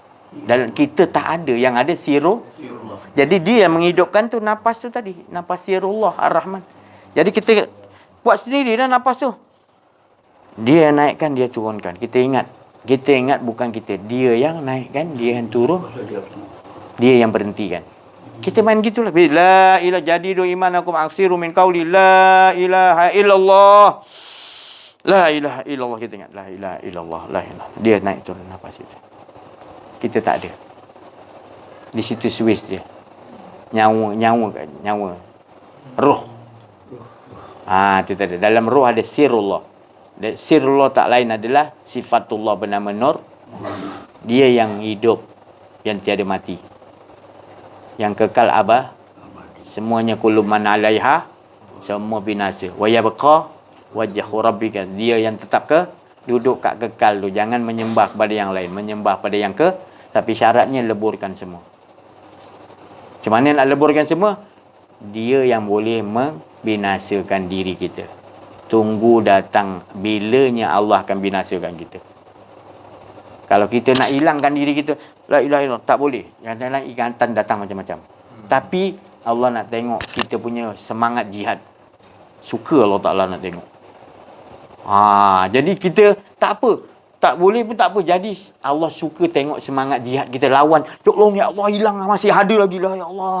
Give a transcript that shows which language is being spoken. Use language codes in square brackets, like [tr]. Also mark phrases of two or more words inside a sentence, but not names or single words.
[ms] Dan kita tak ada yang ada sirullah. Jadi dia yang menghidupkan tu nafas tu tadi, nafas sirullah Ar-Rahman. Jadi kita buat sendiri dah nafas tu. Dia yang naikkan, dia turunkan. Kita ingat bukan kita. Dia yang naikkan, dia yang turun. Dia yang berhentikan. Kita main gitulah. [ar] لا إله جددوا إيمانكم أكثروا من قول لا إله إلا الله. لا إله إلا الله. [ms] Kita ingat [ar] لا إله إلا الله، لا إله. [ms] Dia naik turun nafas itu. Kita tak ada. Di situ switch dia. Nyawa. Roh. Itu tadi. Dalam roh ada sirullah. Dan sirullah tak lain adalah sifatullah bernama Nur. Dia yang hidup, yang tiada mati, yang kekal abad. [ar] Semuanya كل من عليها, [ms] semua binasa. [ar] ويبقى وجه ربك. [ms] Dia yang tetap duduk kat kekal tu. Jangan menyembah pada yang lain, menyembah pada yang tapi syaratnya leburkan semua. Macam mana nak leburkan semua? Dia yang boleh membinasakan diri kita. Tunggu datang bilanya Allah akan binasakan kita. Kalau kita nak hilangkan diri kita, [ar] لا إله إلا الله, [ms] tak boleh. Yang lain ingatan datang macam-macam. Tapi Allah nak tengok kita punya semangat jihad. Suka Allah Ta'ala nak tengok. Jadi kita tak apa. Tak boleh pun tak apa. Jadi Allah suka tengok semangat jihad kita lawan. Tolong ya Allah, hilang masih ada lagi lah ya Allah.